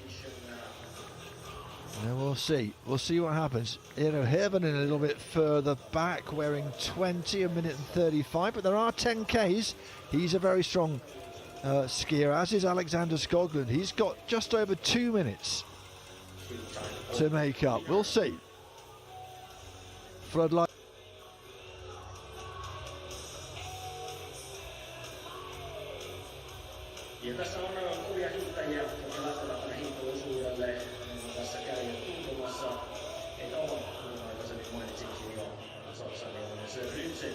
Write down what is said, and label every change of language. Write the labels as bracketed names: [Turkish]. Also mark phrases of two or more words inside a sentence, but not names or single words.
[English] And we'll see what happens. You know, Hervonen a little bit further back, wearing 20, a minute and 35, but there are 10Ks. He's a very strong skier, as is Alexander Skoglund. He's got just over 2 minutes to make up. We'll see. Floodlight. [Finnish] Ja tässä on kovia hiihtäjiä, jotka lähtevät tänne hiihtoisuudelle. Tässä käy tuntumassa, että ovat, kuten aikaisemmin mainitsinkin jo, saksalainen Rytsek.